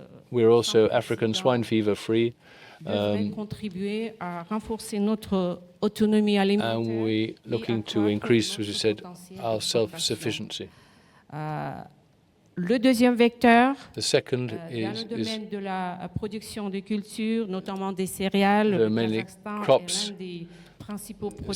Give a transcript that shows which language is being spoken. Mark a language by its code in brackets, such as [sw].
[en] We're also African swine fever free. [fr] Contribuer à renforcer notre autonomie alimentaire. [en] And we're looking to increase, as you said, our self-sufficiency. [fr] Le deuxième vecteur, [en] the second [fr] dans le domaine de la production de cultures, notamment des céréales, le Kazakhstan est l'un des principaux producteurs.